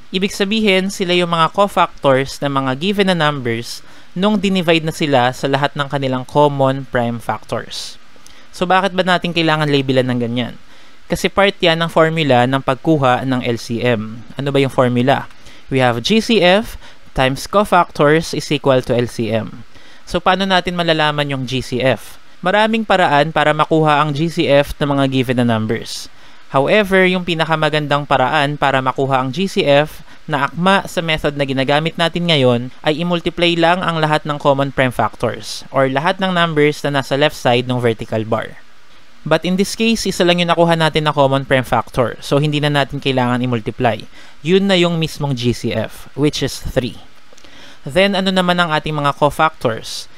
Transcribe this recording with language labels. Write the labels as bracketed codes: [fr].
[tl] Ibig sabihin, sila yung mga cofactors ng mga given na numbers nung dinivide na sila sa lahat ng kanilang common prime factors. So bakit ba natin kailangan labelan ng ganyan? Kasi part yan ng formula ng pagkuha ng LCM. Ano ba yung formula? [en] We have GCF times cofactors is equal to LCM. [tl] So paano natin malalaman yung GCF? Maraming paraan para makuha ang GCF ng mga given na numbers. However, yung pinakamagandang paraan para makuha ang GCF na akma sa method na ginagamit natin ngayon ay i-multiply lang ang lahat ng common prime factors or lahat ng numbers na nasa left side ng vertical bar. [en] But in this case, [tl] isa lang yung nakuha natin na common prime factor. So, hindi na natin kailangan i-multiply. Yun na yung mismong GCF, [en] which is 3. [tl] Then, ano naman ang ating mga cofactors?